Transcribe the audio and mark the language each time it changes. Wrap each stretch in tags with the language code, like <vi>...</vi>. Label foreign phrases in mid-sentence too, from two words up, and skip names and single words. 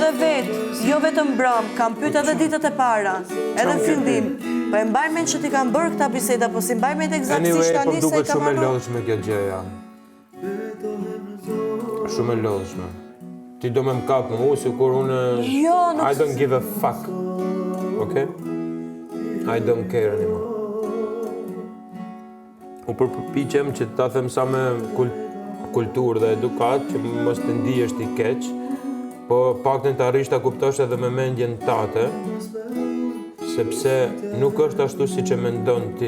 <sq>edhe vetë, jo vetëm mbrëm, kam pyet edhe ditët e para, edhe në fillim. Po e mbaj mend që ti kanë bërë këta biseda, po si mbaj mend eksaktësisht Anyway, po tani se duket kam shumë e harru. lodhshme kjo gjëja. Shumë e lodhshme. Ti do me më kapë mu, si kur unë... Jo, nuk...</sq> <en>I don't give a fuck. Okay? I don't care anymore.</en> <sq>U përpiqem që ta them sa me kulturë dhe edukat, që mos të ndihesh ti keq, po paktën të arrish ta kuptosh edhe me mendjen tate, sepse nuk është ashtu siç e mendon ti.</sq>